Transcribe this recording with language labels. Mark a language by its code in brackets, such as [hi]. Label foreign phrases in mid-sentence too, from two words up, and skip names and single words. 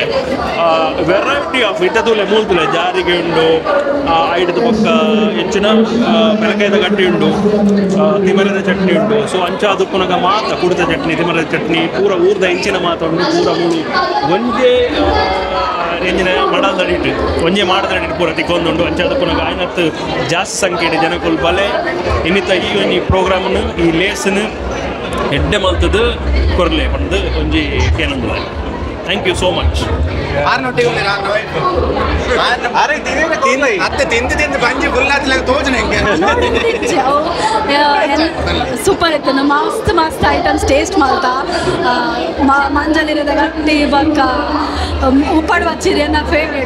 [en] variety of [tcy] ಇಟ್ಟದುಲೆ ಮೂಲ್ತುಲೆ ಜಾರಿಗೆ ಉಂಡು ಐಡದ ಪಕ್ಕ ಹೆಚ್ಚಿನ ಪೆಲಕಾಯ್ದ ಗಟ್ಟಿ ಉಂಡು ತಿಮರದ ಚಟ್ನಿ ಉಂಡು ಸೊ ಅಂಚಾದು ಪುನಗ ಮಾತ ಕುಡಿದ ಚಟ್ನಿ ತಿಮರದ ಚಟ್ನಿ ಪೂರ ಊರ್ದ ಹೆಂಚಿನ ಮಾತುಂಡು ಪೂರ ಮೂಲು ಒಂದೇ ಎಂಜಿನ ಮಾಡಲ್ದಡಿಟ್ಟು ಒಂಜೆ ಮಾಡದಡಿಟ್ಟು ಪೂರ ತಿಕ್ಕೊಂದುಂಡು ಅಂಚಾದ ಪುನಗ ಆಯ್ನತ್ತು [kn] ಜಾಸ್ತಿ ಸಂಖ್ಯೆಯ ಜನಕ್ಕೂ [tcy] ಬಲೆ ಇನ್ನಿತ [kn] ಈ ಪ್ರೋಗ್ರಾಮನ್ನು ಈ ಲೇಸನ್ನು [tcy] ಎಡ್ಡೆ ಮಲ್ತದ್ದು ಕೊರಲೆ ಪಡೆದು ಒಂಜಿ ಏನಂದಿಲ್ಲ. [en] Thank you so much. [kn] ಸೂಪರ್ ಇತ್ತು. ಮಸ್ತ್ ಐಟಮ್ಸ್ ಟೇಸ್ಟ್ ಮಾಡ್ತಾ [tcy] ಮಂಜಲಿರದ ಗಟ್ಟಿ ಬಕ್ಕ ಉಪ್ಪಾಡು ಹಚ್ಚಿರಿ [kn] ನನ್ನ ಫೇವ್ರೇಟ್.